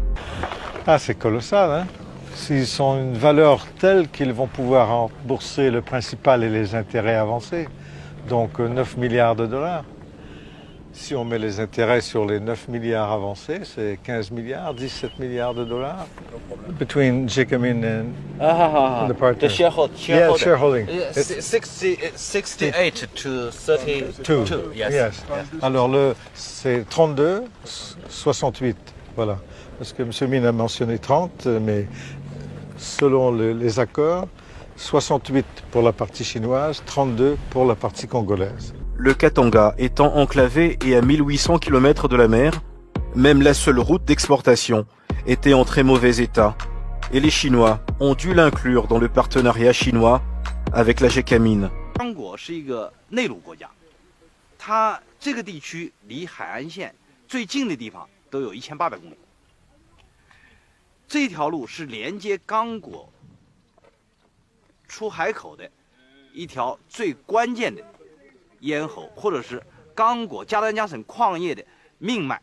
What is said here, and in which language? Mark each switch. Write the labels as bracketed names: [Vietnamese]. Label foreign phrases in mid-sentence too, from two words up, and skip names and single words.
[French] Ah, c'est colossal, hein? S'ils ont une valeur telle qu'ils vont pouvoir rembourser le principal et les intérêts avancés, donc 9 milliards de dollars. Si on met les intérêts sur les 9 milliards avancés, c'est 15 milliards, 17 milliards de dollars. [English] Between Jikamin and the partner. The shareholder. Yeah, shareholding. 68 to 32. Yes. [French] Alors c'est 32, 68, voilà. Parce que M. Min a mentionné 30, mais selon les accords, 68 pour la partie chinoise, 32 pour la partie congolaise. Le Katanga étant enclavé et à 1800 km de la mer, même la seule route d'exportation était en très mauvais état. Et les Chinois ont dû l'inclure dans le partenariat chinois avec la Gécamine. [Chinese] 刚果是一个内陆国家，它这个地区离海岸线最近的地方都有1800公里。这条路是连接刚果出海口的一条最关键的咽喉，或者是刚果加丹加省矿业的命脉。